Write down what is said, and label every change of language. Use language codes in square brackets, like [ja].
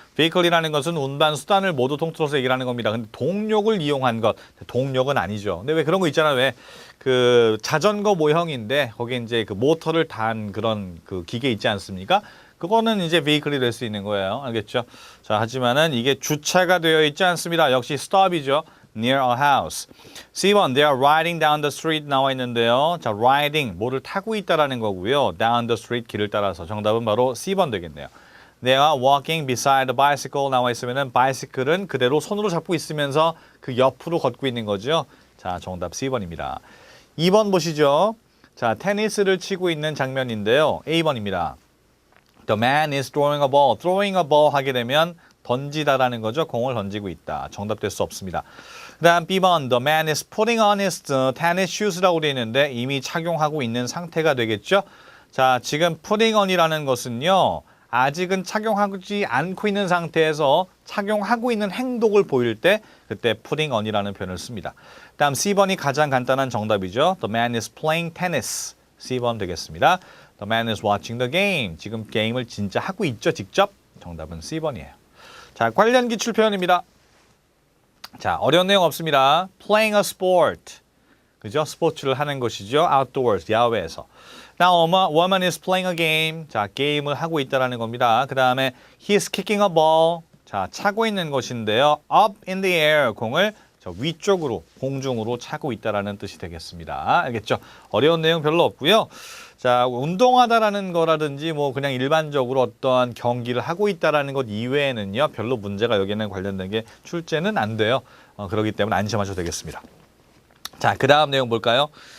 [ko] vehicle이라는 것은 운반 수단을 모두 통틀어서 얘기를 하는 겁니다. 근데 동력을 이용한 것, 동력은 아니죠. 근데 왜 그런 거 있잖아요. 왜 그 자전거 모형인데 거기에 이제 그 모터를 단 그런 그 기계 있지 않습니까? 그거는 이제 vehicle이 될 수 있는 거예요. 알겠죠? 자, 하지만은 이게 주차가 되어 있지 않습니다. 역시 [en] stop이죠. near a house. C번, they are riding down the street [ko] 나와 있는데요. 자, riding, 뭐를 타고 있다라는 거고요. [en] down the street, [ko] 길을 따라서. 정답은 바로 C번 되겠네요. [en] They are walking beside the bicycle [ko] 나와 있으면은 bicycle은 그대로 손으로 잡고 있으면서 그 옆으로 걷고 있는 거죠. 자, 정답 C번입니다. 2번 보시죠. 자, 테니스를 치고 있는 장면인데요. A번입니다. [en] The man is throwing a ball. throwing a ball [ko] 하게 되면 던지다라는 거죠. 공을 던지고 있다. 정답 될 수 없습니다. 그 다음 B번, [en] the man is putting on his tennis shoes [ko] 라고 되어 있는데 이미 착용하고 있는 상태가 되겠죠. 자, 지금 [en] putting on [ko] 이라는 것은요. 아직은 착용하지 않고 있는 상태에서 착용하고 있는 행동을 보일 때 그때 putting on이라는 표현을 씁니다. 다음 C번이 가장 간단한 정답이죠. [en] The man is playing tennis. [ko] C번 되겠습니다. [en] The man is watching the game. [ko] 지금 게임을 진짜 하고 있죠, 직접? 정답은 C번이에요. 자, 관련 기출 표현입니다. 자, 어려운 내용 없습니다. [en] Playing a sport. [ko] 그죠? 스포츠를 하는 것이죠. Outdoors, 야외에서. [en] Now, a woman is playing a game. [ko] 자, 게임을 하고 있다라는 겁니다. 그 다음에 [en] he's kicking a ball. [ko] 자, 차고 있는 것인데요. [en] Up in the air. [ko] 공을 저 위쪽으로, 공중으로 차고 있다라는 뜻이 되겠습니다. 알겠죠? 어려운 내용 별로 없고요. 자, 운동하다라는 거라든지 뭐 그냥 일반적으로 어떠한 경기를 하고 있다라는 것 이외에는요. 별로 문제가 여기에는 관련된 게 출제는 안 돼요. 그렇기 때문에 안심하셔도 되겠습니다. 자, 그 다음 내용 볼까요?